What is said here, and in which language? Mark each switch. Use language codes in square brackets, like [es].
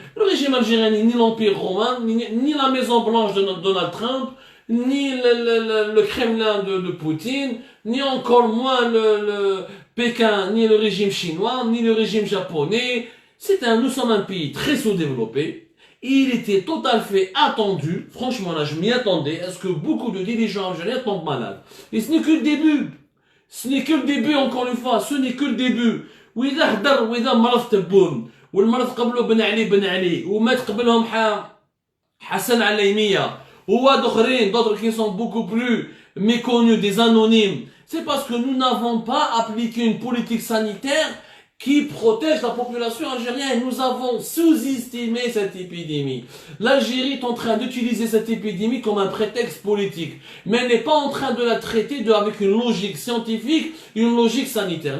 [fr] Le régime algérien n'est ni l'Empire romain, ni la Maison Blanche de Donald Trump, ni le Kremlin de Poutine, ni encore moins le Pékin, ni le régime chinois, ni le régime japonais. Nous sommes un pays très sous-développé. Il était tout à fait attendu, franchement là je m'y attendais, à ce que beaucoup de dirigeants algériens tombent malades. Et ce n'est que le début. Ce n'est que le début encore une fois, ce n'est que le début. [ar] وإذا حضر وإذا مرض تبون والمرض قبله بن علي ومات قبلهم حسن عليمية [fr] d'autres qui sont beaucoup plus méconnus, des anonymes. C'est parce que nous n'avons pas appliqué une politique sanitaire qui protège la population algérienne. Nous avons sous-estimé cette épidémie. L'Algérie est en train d'utiliser cette épidémie comme un prétexte politique. Mais elle n'est pas en train de la traiter avec une logique scientifique, une logique sanitaire.